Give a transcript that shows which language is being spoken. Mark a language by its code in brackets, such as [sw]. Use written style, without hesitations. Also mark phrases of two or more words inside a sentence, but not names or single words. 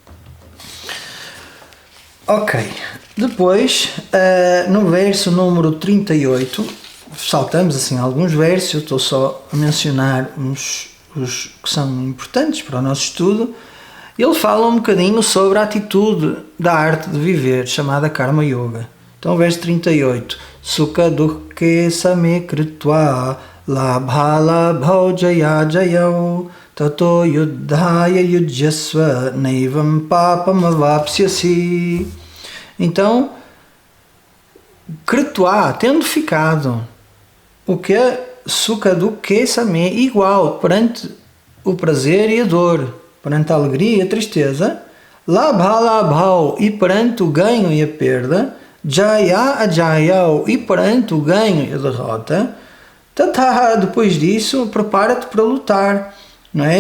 [pt] Ok, depois, no verso número 38, saltamos assim alguns versos, eu estou só a mencionar os que são importantes para o nosso estudo. Ele fala um bocadinho sobre a atitude da arte de viver, chamada Karma Yoga. Então, verso 38, [sa] Sukha dukkhe same kritva labha labhau jaya jayau tato yuddhaya yujyasva naivam papam avapsyasi. [pt] Então, kritva, tendo ficado, o que é [sa] Sukha dukkhe same, [pt] igual perante o prazer e a dor, perante a alegria e a tristeza, [sa] labha labhau, [pt] e perante o ganho e a perda, [sa] jaya ajayau, [pt] e perante o ganho e a derrota, tataha, depois disso, prepara-te para lutar, não é?